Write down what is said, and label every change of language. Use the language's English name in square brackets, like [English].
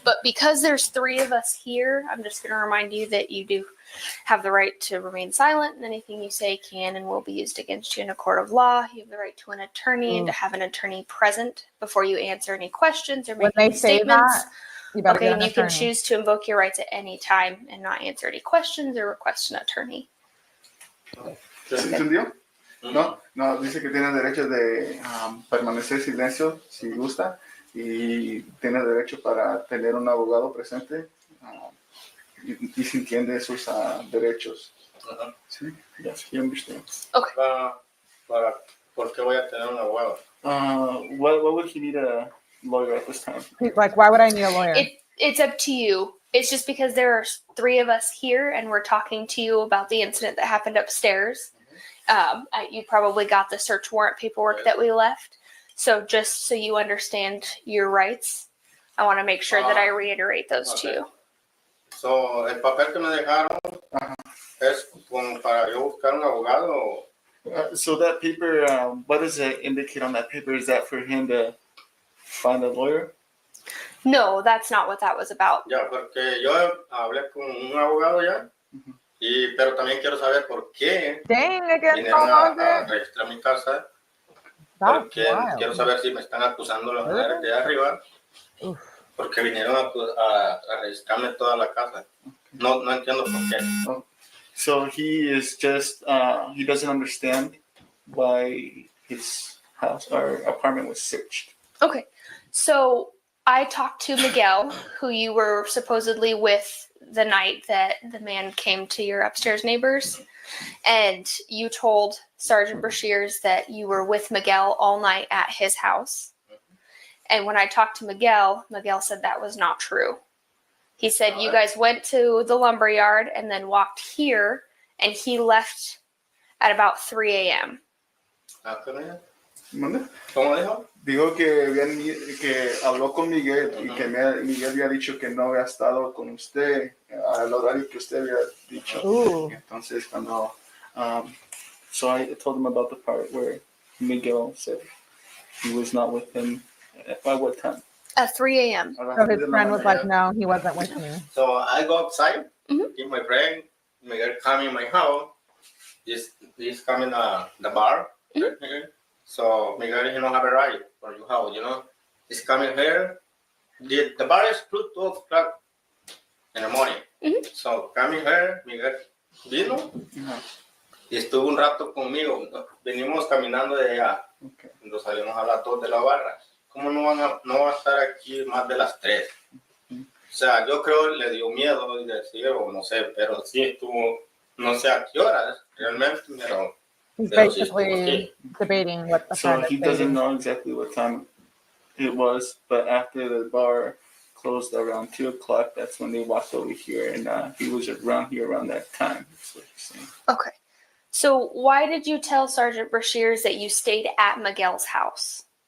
[English] But because there's 3 of us here, I'm just going to remind you that you do have the right to remain silent, and anything you say can and will be used against you in a court of law. You have the right to an attorney and to have an attorney present before you answer any questions or make any statements. You better Okay, get and an you can attorney. choose to invoke your rights at any time and not answer any questions or request an attorney. [Spanish] ¿Se entendió? No, dice que tiene derecho de permanecer silencio si gusta y tiene derecho para tener un abogado presente y si entiende sus derechos. [English] Sí, yes, he understands. Okay. [Spanish] ¿Por qué voy a tener un abogado? [English] What would he need a lawyer at this time? He's like, why would I need a lawyer? It's up to you. It's just because there are 3 of us here and we're talking to you about the incident that happened upstairs. You probably got the search warrant paperwork that we left. So just so you understand your rights, I want to make sure that I reiterate those to you. [Spanish] So, el papel que me dejaron es como para yo buscar un abogado. [English] So that paper, what does it indicate on that paper? Is that for him to find a lawyer? No, that's not what that was about. [Spanish] Ya, porque yo hablé con un abogado ya, pero también quiero saber por qué vinieron a registrar mi casa. Porque quiero saber si me están acusando las mujeres de arriba, porque vinieron a registrarme toda la casa. No entiendo por qué. [English] So he is just, he doesn't understand why his house or apartment was searched. Okay, so I talked to Miguel, who you were supposedly with the night that the man came to your upstairs neighbors, and you told Sergeant Brashears that you were with Miguel all night at his house. And when I talked to Miguel said that was not true. He said you guys went to the lumber yard and then walked here, and he left at about 3 a.m. [Spanish] ¿Mande? ¿Cómo dijo? Dijo que habló con Miguel y que Miguel había dicho que no había estado con usted al horario que usted había dicho. Entonces cuando [English] so I told him about the part where Miguel said he was not with him by what time? At 3 a.m. So his friend was like, no, he wasn't with me. So I go outside, give my friend, Miguel coming in my house, he's coming the bar. So Miguel, you don't have a right for your house, you know. He's coming here. The bar is 12 o'clock in the morning. So coming here, [Spanish] Miguel vino y estuvo un rato conmigo. Venimos caminando de allá. Nos salimos a las 2 de la barra. ¿Cómo no va a estar aquí más de las 3? O sea, yo creo que le dio miedo y decir, o no sé, pero sí estuvo, no sé a qué horas realmente, pero... [English] He's basically debating what the So he doesn't know exactly what time it was, but after the bar closed around 2 o'clock, that's when they walked over here, and he was around here around that time. That's what he's saying. Okay. So why did you tell Sergeant Brashears that you stayed at Miguel's house?